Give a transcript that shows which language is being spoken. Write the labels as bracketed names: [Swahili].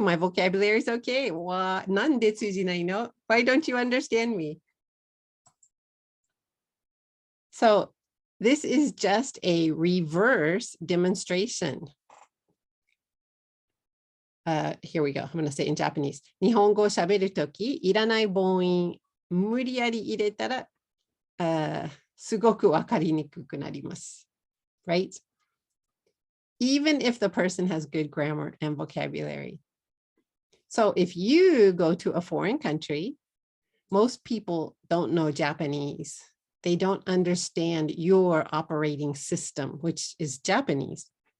[English] My vocabulary is okay. [Japanese] Nande tsujinai no? [English] Why don't you understand me? So this is just a reverse demonstration. Here we go. I'm going to say in Japanese. [Japanese] 日本語を喋るとき、いらない母音、無理やり入れたら、すごくわかりにくくなります。 [English] Right? Even if the person has good grammar and vocabulary. So if you go to a foreign country, most people don't know Japanese. They don't understand your operating system, which is Japanese.